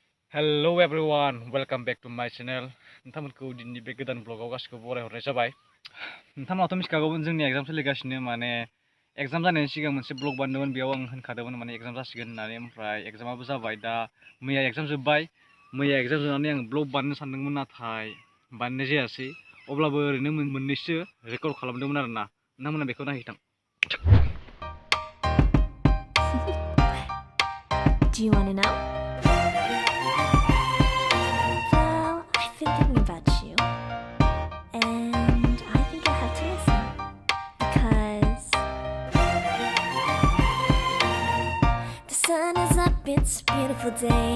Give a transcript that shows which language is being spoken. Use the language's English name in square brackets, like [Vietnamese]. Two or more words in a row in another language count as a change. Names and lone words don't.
[English] Hello everyone, welcome back to my channel. [Bodo] नोंथांमोनखौ दिनैनि बे गोदान ब्लगाव गासिखौबो बरायहरनाय जाबाय। नोंथांमोनाथ' मिथिखागौमोन जोंनि एग्जाम सोलिगासिनो माने एग्जाम जानायनि सिगां मोनसे ब्लग बानायदोंमोन बेयाव आं होनखादोंमोन माने एग्जाम जासिगोन होननानै ओमफ्राय एग्जामाबो जाबाय दा मैया एग्जाम जोब्बाय। मैया एग्जाम जोबनानै आं ब्लग बानायनो सानदोंमोन नाथाय बानायनाय जायासै। अब्लाबो ओरैनो मोननैसो रेकर्ड खालामदोंमोन आरोना। नोंथांमोना बेखौ नायहैथां। [English] Do you want to know? Well, I've been thinking about you, and I think I have to listen because the sun is up, it's a beautiful day.